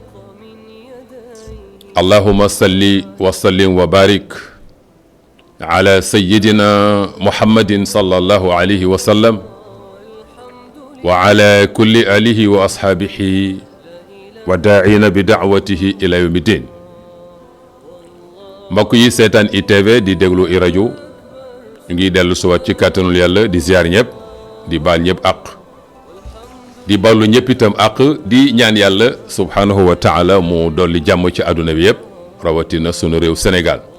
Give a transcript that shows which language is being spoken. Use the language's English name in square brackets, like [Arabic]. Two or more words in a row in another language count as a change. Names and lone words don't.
[Arabic] اللهم صل وسلم وبارك على سيدنا محمد صلى الله عليه وسلم وعلى كل آله وأصحابه وداعين بدعوته إلى يوم الدين. [Wolof] mbokk yi seetaan ITV di déglu i rajo ñu ngi dellu suwaat ci kàttanul yàlla di ziar ñëpp di baal ñëpp àq di baalu ñëpp itam àq di ñaan yàlla [Arabic] سبحانه وتعالى [Wolof] mu dolli jàmm ci àdduna bi yëpp rawatina sunu réew Sénégal.